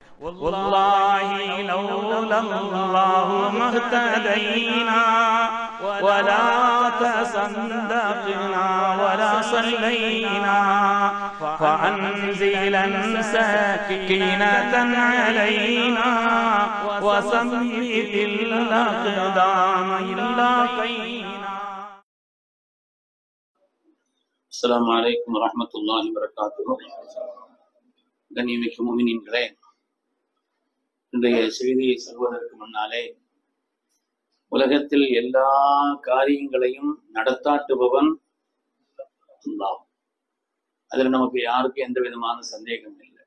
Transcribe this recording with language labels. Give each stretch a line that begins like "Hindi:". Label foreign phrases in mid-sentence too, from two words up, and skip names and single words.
Arabic: والله لولا الله ما اهتدينا ولا تصدقنا ولا صلينا فأنزلا سكينة علينا وثبت الأقدام إلا قينا. السلام عليكم ورحمة الله وبركاته.
Tamil: கண்ணியமிக்க முஃமினீன்களே, இன்றைய செய்தியை சொல்வதற்கு முன்னாலே, உலகத்தில் எல்லா காரியங்களையும் நடத்தாட்டுபவன் அல்லாஹ். அதில் நமக்கு யாருக்கும் எந்த விதமான சந்தேகம் இல்லை.